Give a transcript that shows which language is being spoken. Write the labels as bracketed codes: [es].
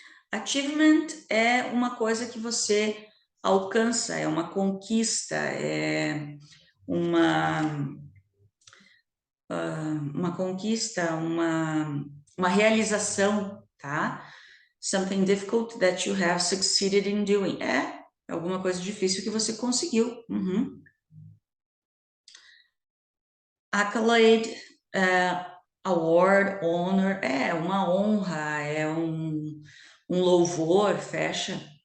[pt] Achievement é uma coisa que você alcança, é uma conquista, é uma conquista, uma realização, tá? [en] Something difficult that you have succeeded in doing. [pt] É alguma coisa difícil que você conseguiu. Uhum. Accolade, award, honor, é uma honra, é um louvor, fecha.